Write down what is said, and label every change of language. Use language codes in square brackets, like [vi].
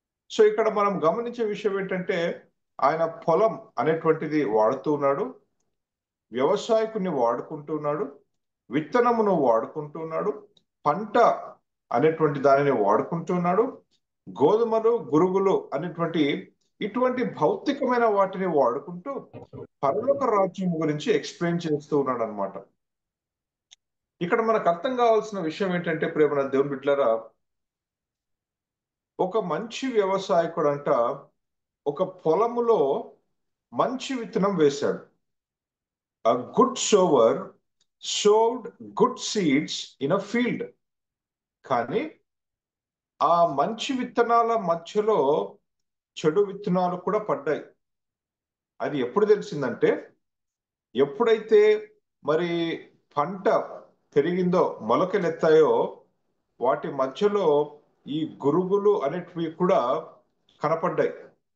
[te] So ఇక్కడ మనం గమనించే విషయం ఏంటంటే, ఆయన పొలం అనేటువంటిది వాడుతూ ఉన్నాడు, వ్యవసాయకుని వాడుకుంటున్నాడు, విత్తనమును వాడుకుంటున్నాడు, పంట అనేటువంటి దానిని వాడుకుంటున్నాడు, గోధుమలు గురుగులు అనేటువంటి ఇటువంటి భౌతికమైన వాటిని వాడుకుంటూ పరలోక రాజ్యం గురించి ఎక్స్ప్లెయిన్ చేస్తూ ఉన్నాడు అనమాట. ఇక్కడ మనకు అర్థం కావాల్సిన విషయం ఏంటంటే, ప్రేమ దేవుని బిడ్డలారా, ఒక మంచి వ్యవసాయకుడు అంట ఒక పొలములో మంచి విత్తనం వేశాడు. [en] A good sower sowed good seeds in a field. [te] కానీ ఆ మంచి విత్తనాల మధ్యలో చెడు విత్తనాలు కూడా పడ్డాయి. అది ఎప్పుడు తెలిసిందంటే, ఎప్పుడైతే మరి పంట పెరిగిందో, మొలకలెత్తాయో, వాటి మధ్యలో ఈ గురుగులు అనేటివి కూడా కనపడ్డాయి.